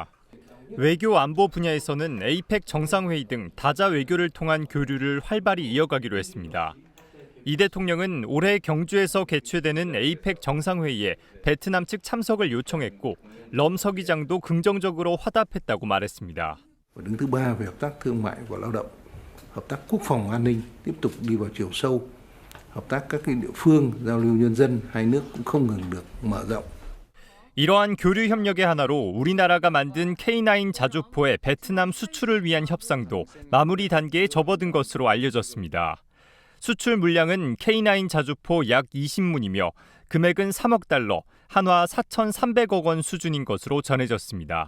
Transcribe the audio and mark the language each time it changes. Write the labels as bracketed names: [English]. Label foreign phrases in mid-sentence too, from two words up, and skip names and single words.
[Korean] 외교 안보 분야에서는 에이펙 정상회의 등 다자 외교를 통한 교류를 활발히 이어가기로 했습니다. 이 대통령은 올해 경주에서 개최되는 에이펙 정상회의에 베트남 측 참석을 요청했고 럼 서기장도 긍정적으로 화답했다고 말했습니다. [Vietnamese] Đứng thứ ba về hợp tác thương mại và lao động, hợp tác quốc phòng an ninh tiếp tục đi vào chiều sâu, hợp tác các địa phương, giao lưu nhân dân hai nước cũng không ngừng được mở rộng. [Korean] 이러한 교류 협력의 하나로 우리나라가 만든 K9 자주포의 베트남 수출을 위한 협상도 마무리 단계에 접어든 것으로 알려졌습니다. 수출 물량은 K9 자주포 약 20문이며 금액은 3억 달러, 한화 4,300억 원 수준인 것으로 전해졌습니다.